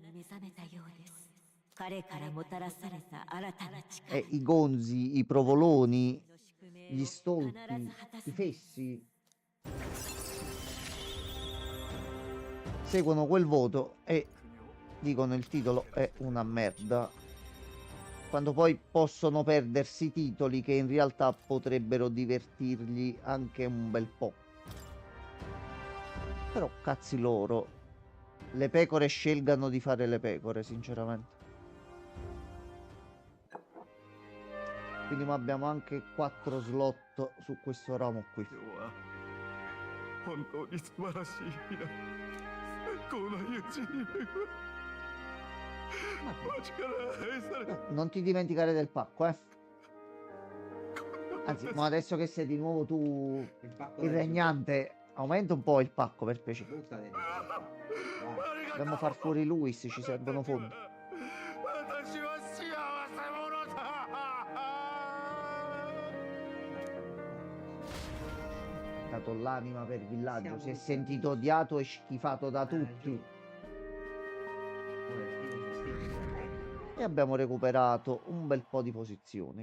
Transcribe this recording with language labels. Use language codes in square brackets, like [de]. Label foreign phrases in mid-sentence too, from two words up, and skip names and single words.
[it] E i gonzi, i provoloni, gli stolti, i fessi seguono quel voto e dicono il titolo è una merda, quando poi possono perdersi titoli che in realtà potrebbero divertirgli anche un bel po'. Però cazzi loro, le pecore scelgano di fare le pecore, sinceramente. Quindi abbiamo anche 4 slot su questo ramo qui. [ja] 本当に素晴らしい日だ。最高の友人に恵まれ町から愛され [it] Non ti dimenticare del pacco, eh. Anzi, ma adesso che sei di nuovo tu il regnante, aumenta un po' il pacco per piacere. Dobbiamo far fuori Luis, ci servono fondi. [ja] 私は幸せ者だ。 [it] Ha dato l'anima per villaggio, si è sentito odiato e schifato da tutti. E abbiamo recuperato un bel po' di posizioni.